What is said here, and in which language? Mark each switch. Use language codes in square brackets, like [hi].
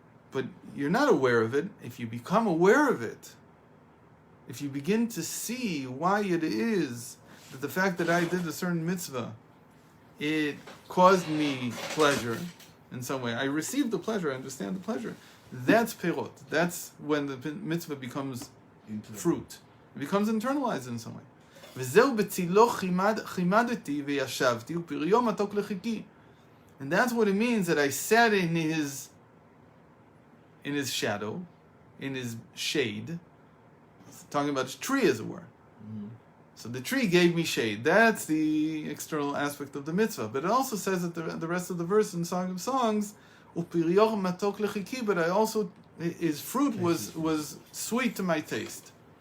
[en] But you're not aware of it. If you become aware of it, if you begin to see why it is that the fact that I did a certain mitzvah, it caused me pleasure in some way. I received the pleasure, I understand the pleasure. That's perot. That's when the mitzvah becomes fruit. It becomes internalized in some way. [he] וזהו בצילו חימדתי וישבתי ופריו מתוק לחיקי. [en] And that's what it means that I sat in his shadow, in his shade. Talking about his tree, as it were. So the tree gave me shade. That's the external aspect of the mitzvah. But it also says that the rest of the verse in Song of Songs, [he] "Upirioch matok lechiki," [en] but I also, his fruit was sweet to my taste.